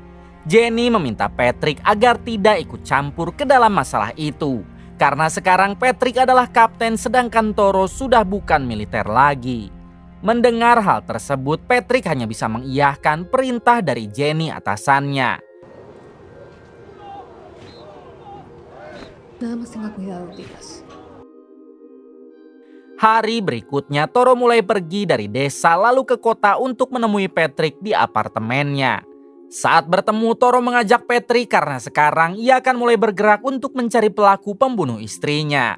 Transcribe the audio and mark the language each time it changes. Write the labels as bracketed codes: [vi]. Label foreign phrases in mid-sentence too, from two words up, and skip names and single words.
[id] Jenny meminta Patrick agar tidak ikut campur ke dalam masalah itu. Karena sekarang Patrick adalah kapten sedangkan Toro sudah bukan militer lagi. Mendengar hal tersebut, Patrick hanya bisa mengiyahkan perintah dari Jenny, atasannya. [es] Nada más tenga cuidado, Titas. [id] Hari berikutnya Toro mulai pergi dari desa lalu ke kota untuk menemui Patrick di apartemennya. Saat bertemu, Toro mengajak Patrick karena sekarang ia akan mulai bergerak untuk mencari pelaku pembunuh istrinya.